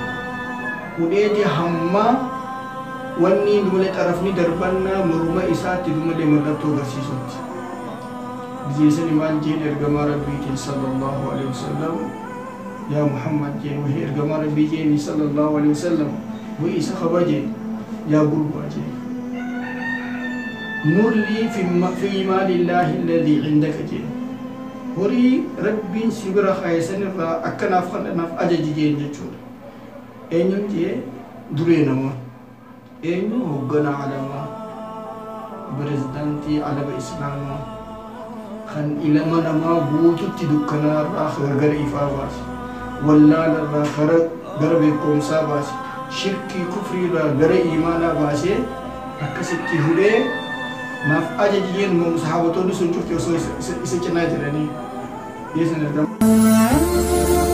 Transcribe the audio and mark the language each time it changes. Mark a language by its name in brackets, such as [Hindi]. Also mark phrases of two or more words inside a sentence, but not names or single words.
[Oromo] Hudheeti hamma wanni dumalee xarafni darbannaa morma isaatti dumalee mallattoo agarsiisutti. Bijeesani maal jeen ergamaa rabbiitiin [Arabic] صلى الله عليه وسلم [Oromo] yaa Muhammad jeen wahii ergamaa rabbii jeeni [Arabic] صلى الله عليه وسلم [Oromo] wahii isa qaba jeen yaa gurbaa jeen. [Arabic] مر لي في مال الله الذي عندك [Oromo] جين horii rabbiin si bira kaayesan irraa akkanaaf kadhanaaf ajaji jeen jechuudha. Eenyuun jee duree namaa, eenyu hoogganaa alamaa, pirezidaantii alaba islaamaa kan ilma namaa guututti dukkanaarraa gara ifaa baase, wallaalarraa gara beekumsaa baase, shirkii kufriirraa gara iimaanaa baasee akkasitti hudhee naaf ajaji jeen sahaabatoonni sun cufti osoo isa cinaa jiranii yeesan argamu.